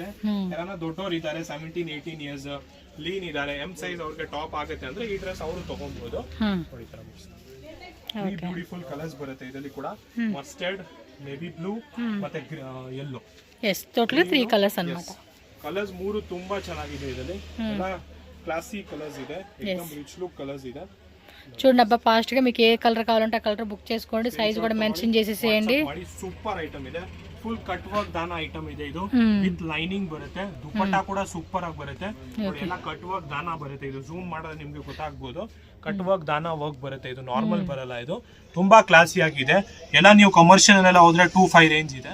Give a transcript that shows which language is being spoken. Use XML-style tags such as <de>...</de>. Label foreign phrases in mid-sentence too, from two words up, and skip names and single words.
<kn>ಯಾರನ್ನ ದೊಡ್ಡವ್ರು ಇದ್ದಾರೆ 17 18</kn> <en>years lean</en> <kn>ಇದ್ದಾರೆ,</kn> <en>M size</en> <kn>ಅವ್ರಿಗೆ ಟಾಪ್ ಆಗುತ್ತೆ ಅಂದ್ರೆ ಈ ಡ್ರೆಸ್ ಅವರು ತಗೊಬಹುದು. ನೋಡಿ ತರ</kn> <en>beautiful colours</en> <kn>ಬರುತ್ತೆ ಇದರಲ್ಲಿ ಕೂಡ.</kn> <en>mustard, navy blue ಮತ್ತೆ ಯೆಲ್ಲೋ. yes, totally 3 colours ಅನ್మాట.</en> <kn>ಕಲರ್ಸ್ 3 ತುಂಬಾ ಚೆನ್ನಾಗಿದೆ. ಇದರಲ್ಲಿ ಎಲ್ಲ</kn> <en>classy colours</en> <kn>ಇದೆ. एकदम</kn> <en>rich look colours</en> <kn>ಇದೆ.</kn> <te>చూడండి అబ్బా, ఫాస్ట్ గా మీకు ఏ కలర్ కావాలంటే ఆ</te> <en>colour book</en> <te>చేసుకోండి. సైజ్ కూడా మెన్షన్ చేసేసేయండి.</te> <en>super item ಇದೆ. full cut work</en> <kn>ದಾನ ಐಟಮ್ ಇದೆ ಇದು</kn> <en>with lining</en> <kn>ಬರುತ್ತೆ. ದುಪಟ್ಟ ಕೂಡ ಸೂಪರ್ ಆಗಿ ಬರುತ್ತೆ ನೋಡಿ, ಎಲ್ಲ</kn> <en>cut work</en> <kn>ದಾನ ಬರುತ್ತೆ. ಇದು ಝೂಮ್ ಮಾಡಿದ್ರೆ ನಿಮ್ಗೆ ಗೊತ್ತಾಗ್ಬೋದು,</kn> <en>cut work</en> <kn>ದಾನ ವರ್ಕ್ ಬರುತ್ತೆ. ಇದು ನಾರ್ಮಲ್ ಬರಲ್ಲ, ಇದು ತುಂಬಾ ಕ್ಲಾಸಿ ಆಗಿದೆ. ಎಲ್ಲ ನೀವು ಕಮರ್ಷಿಯಲ್ ಎಲ್ಲ ಹೋದ್ರೆ 2,500 ರೇಂಜ್ ಇದೆ.</kn>